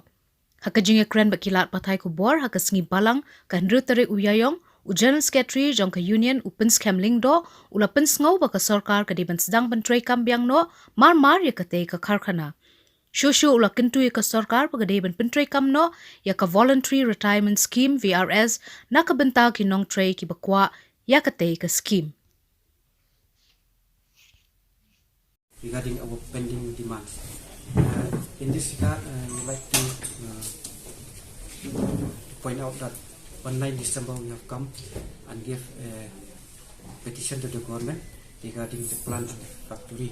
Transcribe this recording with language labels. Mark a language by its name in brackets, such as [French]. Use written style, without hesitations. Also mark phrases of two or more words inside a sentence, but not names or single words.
[Khasi] Hakajing ekren bakilat patay kubor hakasengi balang ka hendru tari uyayong u General Secretary jong ka Union upen scamling do ula pensngau ba ka sarkar ka di ban sedang ban tray kambiang no mar ya katay ka karkhana. Shushu ula kentu ka sarkar pagade ban pentray kamno ya ka [English] voluntary retirement scheme [Khasi] VRS nakabenta kinong tray ki bakwa ya katay ka scheme. [English] Regarding our pending demands, in this regard, we like to point out that on 9 December we have come and give a petition to the government regarding the plant and the factory.